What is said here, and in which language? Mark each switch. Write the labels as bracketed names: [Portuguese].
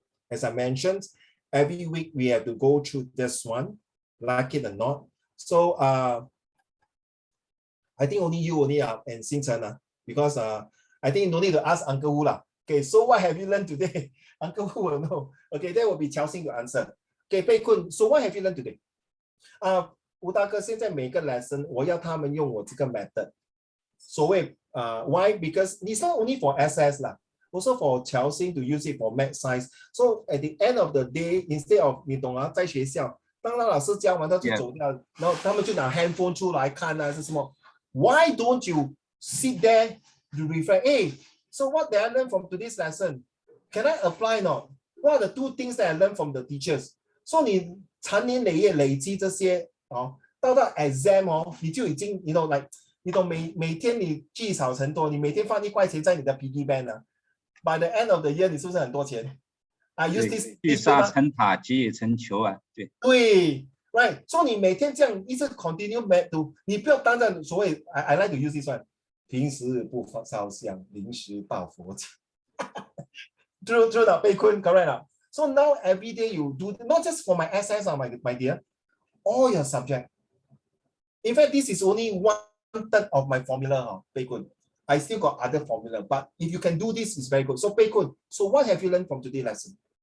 [English] As I mentioned, every week we have to go through this one, like it or not. So I think only you and Xing Chen because I think no need to ask Uncle Wu lah. Okay, so what have you learned today? Uncle Wu will know. Okay, that will be Qiao Xing to answer. Okay, Pei Kun, so what have you learned today? [Chinese] 吴大哥，现在每个 lesson 我要他们用我这个 method。所谓why? [English] Because it's not only for SS lah. Also for Qiao Xing to use it for math science. So at the end of the day, instead of [Chinese] 你懂在学校，当那老师教完他就走掉，然后他们就拿 handphone 出来看是什么 [English] ？Why don't you sit there to reflect? Hey, so what did I learn from today's lesson? Can I apply not? What are the 2 things that I learned from the teachers? [Chinese] So 你长年累月累积这些到 exam 你就已经你懂每天你积少成多，你每天放1块钱在你的 piggy bank [English] By the end of the year, [Chinese] 你是不是很多钱？ [English] I use this [Chinese] 聚沙成塔，集腋成裘啊！对 ， [English] right。 [Chinese] 所以你每天这样一直 [English] continue to， [Chinese] 你不要当着所谓 [English] I like to use this one， [Chinese] 平时不烧香，临时抱佛脚。 [English] True 的，被困 correct 了。 So now every day you do not just for my SS my dear, all your subject. In fact, this is only 1/3 of my formula 被困。 I still got other formula, but if you can do this, it's very good. So, Pei Kun, so what have you learned from today's lesson?